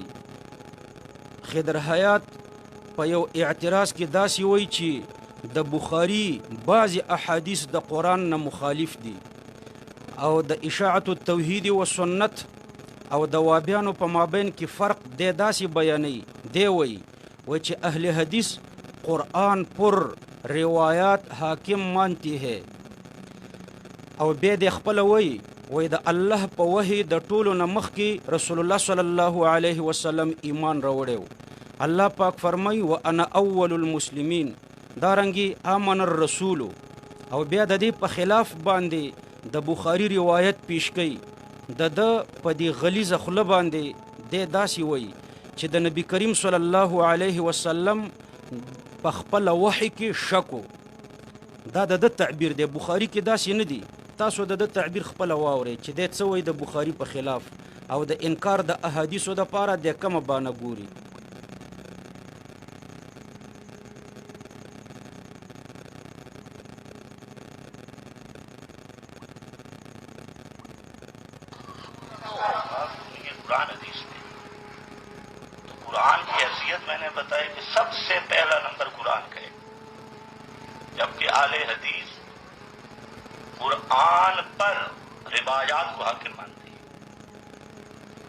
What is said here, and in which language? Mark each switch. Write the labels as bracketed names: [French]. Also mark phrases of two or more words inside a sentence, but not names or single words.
[Pashto] خضر حیات په یو اعتراض کې داسې وایي چې د بخاري بعضې احادیث د قرآن نه مخالف دي او د اشاعت التوحید و سنت او د وابیانو په مابین کې فرق دی داسې بیانوي. دی وایي چې اهل حدیث [Urdu] قرآن پر روایات حاکم مانتی ہے [Pashto] او بیا د خپل وایي د الله په وحی د ټولو نه مخکې رسول الله [Arabic] صلی الله علیه وسلم [Pashto] ایمان راوړی. الله پاک فرمایي [Arabic] وانا اول المسلمین، [Pashto] دارنګي [Arabic] آمن الرسول، [Pashto] او بیا د دې په خلاف باندې د بخاری روایت پیش کوي. د په دې غلیظه خوله باندې دی داسې وایي چې د نبی کریم [Arabic] صلی الله علیه وسلم [Pashto] په خپل وحی کې شکو. دا د تعبیر دی، بخاری کې داسې نه دی. تاسو د تعبیر خپل واورئ چې دی څه وایي د بخاری په خلاف او د انکار د احادیثو دپاره د کومه بانه ګوري. [Urdu] قرآن حدیث میں تو قرآن کی حیثیت میں نے بتائی کہ سب سے پہلا نمبر قرآن کا ہے، جبکہ اہل حدیث قرآن پر روایات کو حاکم مانتے ہیں.